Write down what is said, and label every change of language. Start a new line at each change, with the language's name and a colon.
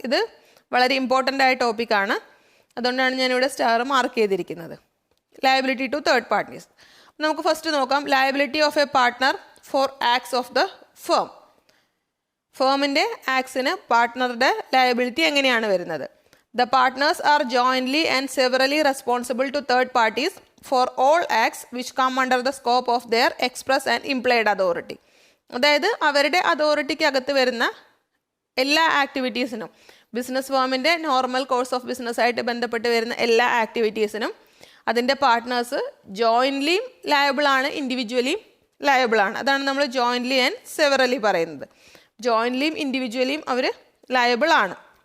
Malayalam: ഇത് വളരെ ഇമ്പോർട്ടൻ്റ് ആയ ടോപ്പിക്കാണ്, അതുകൊണ്ടാണ് ഞാനിവിടെ സ്റ്റാർ മാർക്ക് ചെയ്തിരിക്കുന്നത്.
English: Liability to third parties.
Malayalam: നമുക്ക് ഫസ്റ്റ് നോക്കാം
English: Liability of a partner for acts of the firm.
Malayalam: ഫേമിൻ്റെ ആക്ട്സിന് പാർട്ട്ണറുടെ liability എങ്ങനെയാണ് വരുന്നത്?
English: The partners are jointly and severally responsible to third parties for all acts which come under the scope of their express and implied authority.
Malayalam: അതായത് അവരുടെ അതോറിറ്റിക്ക് അകത്ത് വരുന്ന എല്ലാ ആക്ടിവിറ്റീസിനും, business ഫേമിൻ്റെ normal course of business ആയിട്ട് ബന്ധപ്പെട്ട് വരുന്ന എല്ലാ ആക്ടിവിറ്റീസിനും അതിൻ്റെ പാർട്ട്നേഴ്സ് ജോയിൻ്റ്ലിയും ലയബിളാണ്, ഇൻഡിവിജ്വലിയും ലയബിളാണ്. അതാണ് നമ്മൾ ജോയിൻ്റ്ലി ആൻഡ് സെവറലി പറയുന്നത്. ജോയിൻ്റ്ലിയും ഇൻഡിവിജ്വലിയും അവർ ലയബിളാണ്.